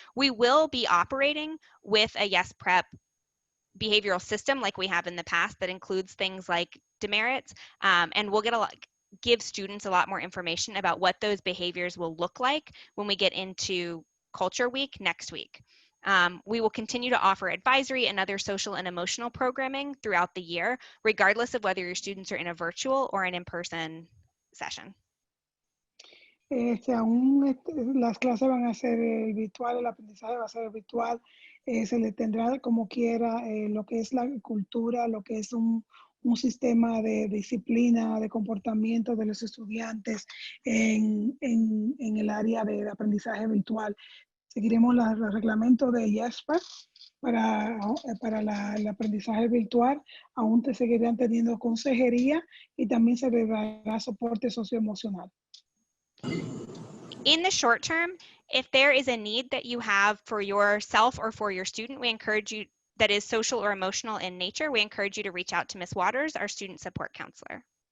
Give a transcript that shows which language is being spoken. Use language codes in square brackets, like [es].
[en] We will be operating with a Yes Prep behavioral system like we have in the past that includes things like demerits, and we'll give students a lot more information about what those behaviors will look like when we get into Culture Week next week. We will continue to offer advisory and other social and emotional programming throughout the year, regardless of whether your students are in a virtual or an in-person session. [es] Aún las clases van a ser virtual, el aprendizaje va a ser virtual, se le tendrá como quiera lo que es la cultura, lo que es un sistema de disciplina, de comportamiento de los estudiantes en el área de aprendizaje virtual. Seguiremos los reglamentos de YESPA para el aprendizaje virtual. Aún te seguirán teniendo consejería y también se le dará soporte socioemocional. [en] In the short term, if there is a need that you have for yourself or for your student, we encourage you, that is social or emotional in nature, we encourage you to reach out to Ms. Waters, our student support counselor.